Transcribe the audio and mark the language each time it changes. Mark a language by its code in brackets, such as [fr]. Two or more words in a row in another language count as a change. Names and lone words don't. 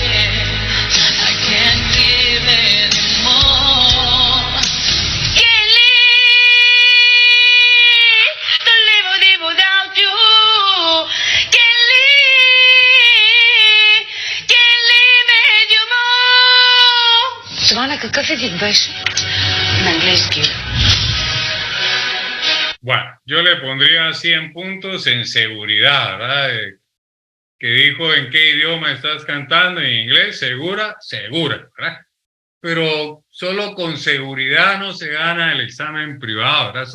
[en] I can't give anymore. Can't live without you. Can't live with you more. [bg] Свана, какъв език беше? На английски. [es] Bueno, yo le pondría 100 puntos en seguridad, ¿verdad? Que dijo en qué idioma estás cantando, en inglés, segura, ¿verdad? pero solo con seguridad no se gana el examen privado, ¿verdad?